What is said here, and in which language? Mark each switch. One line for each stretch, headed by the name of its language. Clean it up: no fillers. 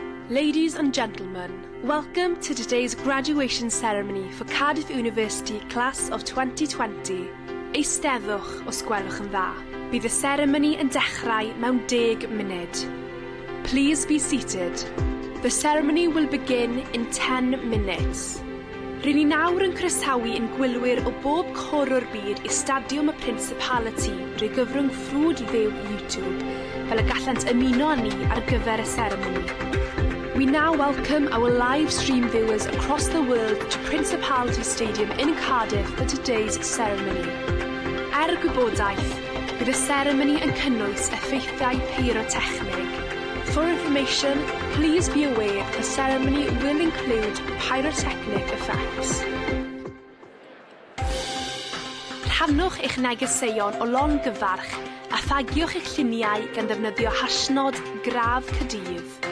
English: Ladies and gentlemen, welcome to today's graduation ceremony for Cardiff University Class of 2020.
Welsh: Eisteddwch os gwelwch yn dda. Bydd y seremoni yn dechrau mewn 10 munud.
English: Please be seated. The ceremony will begin in 10 minutes.
Welsh: Rydyn ni nawr yn croesawu ein gwylwyr o bob cor o'r byd I Stadiwm y Principality drwy gyfrwng ffrwd fyw YouTube, fel y gallant ymuno â ni ar gyfer y seremoni.
English: We now welcome our live stream viewers across the world to Principality Stadium in Cardiff for today's ceremony.
Welsh: Gwybodaeth, bydd y seremoni yn cynnwys effeithiau pyrotechnig.
English: For information, please be aware the ceremony will include pyrotechnic effects.
Welsh: Rhannwch eich negeseuon o longyfarch a thagiwch eich lluniau gan ddefnyddio hashnod Gradd Caerdydd.